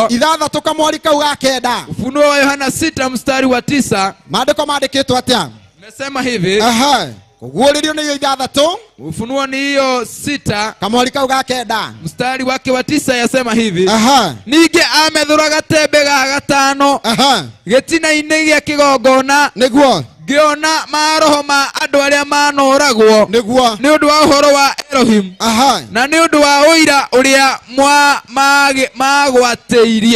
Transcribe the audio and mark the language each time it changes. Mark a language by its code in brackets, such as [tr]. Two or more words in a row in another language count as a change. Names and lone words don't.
[ki] Ithathatũ kamweri kau ga kenda. [sw] Ufunuo wa Yohana 6 mstari wa 9. [ki] Maandĩko maandĩkĩtwo atia? [sw] Nimesema hivi. [ki] kuguũrĩrio nĩ ithathatũ. [sw] Ufunuo ni hiyo 6. [ki] Kamũhari kau ga kenda [sw] Mstari wake wa 9 yasema hivi. [ki] aha Ningĩ amethũra gatembe ga gatano aha gĩtina-inĩ gĩa kĩgongona, nĩguo ngĩona maroho ma andũ arĩa manoragwo nĩguo nĩ ũndũ wa ũhoro wa Elohim aha na nĩ ũndũ wa ũira ũrĩa magwatĩirie.